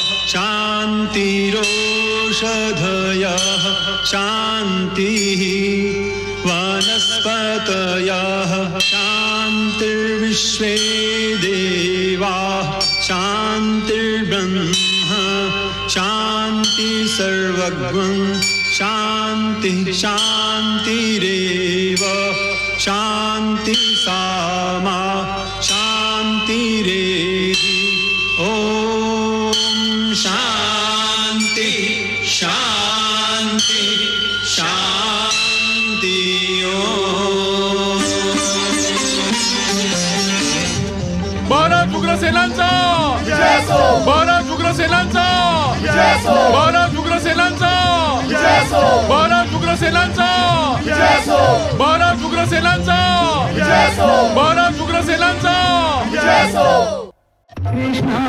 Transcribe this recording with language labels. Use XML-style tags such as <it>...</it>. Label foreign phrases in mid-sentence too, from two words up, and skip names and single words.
<sa>शांतिरोषधयः शांतिः वनस्पतयः शांतिर्विश्वे देवाः शांतिर्ब्रह्म शांति सर्वगुं शांति शांतिरेव शांति सामा शांतिरेधि. ओम शांति शांति शांति.</sa> <mr>भारत उग्रसेनांचा विजय असो. भारत उग्रसेनांचा विजय असो. भारत उग्रसेनांचा विजय असो. भारत उग्रसेनांचा विजय असो. भारत उग्रसेनांचा विजय असो. भारत उग्रसेनांचा विजय असो.</mr>